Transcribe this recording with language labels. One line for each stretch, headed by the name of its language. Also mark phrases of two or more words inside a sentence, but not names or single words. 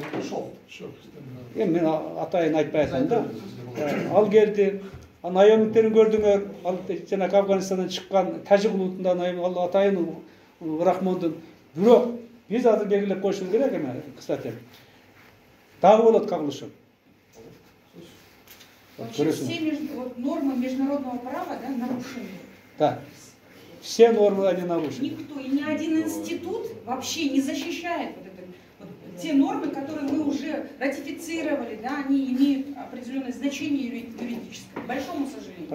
Kyrgyz: Мен атайын айтпай атам да. Ал келди, наемниктерин көрдүңөр, ал жанакы Афганистандан чыккан Тажик улутундан ал атайын Рахмондун. Бирок биз азыр белгилеп коюшубуз керек эме, кстати. Дагы болот кагылышып.
Russian: Вообще все нормы международного права, да, нарушены. Да. Все нормы они нарушены. Никто и ни один институт вообще не защищает те нормы, которые мы уже ратифицировали, да, они имеют определенное значение юридическое, к большому сожалению.